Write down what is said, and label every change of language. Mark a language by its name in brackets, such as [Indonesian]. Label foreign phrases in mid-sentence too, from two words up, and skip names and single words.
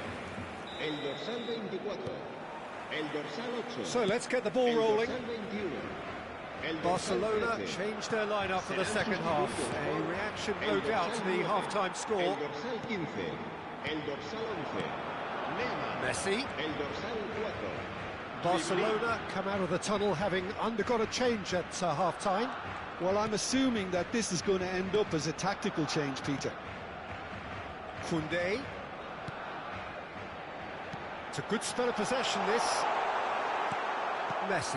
[Catalan] El dorsal 24. El dorsal 8. [English] So let's get the ball rolling. [Catalan] El dorsal 21. El dorsal [English] Barcelona [Catalan] 13. [English] changed their lineup for the second half. A reaction, no doubt, to the half-time score. [Catalan] El dorsal 15. El dorsal 11. Neymar. Messi. El dorsal 4. [English] Barcelona come out of the tunnel having undergone a change at half-time. Well, I'm assuming that this is going to end up as a tactical change, Peter. Koundé. It's a good spell of possession, this. Messi.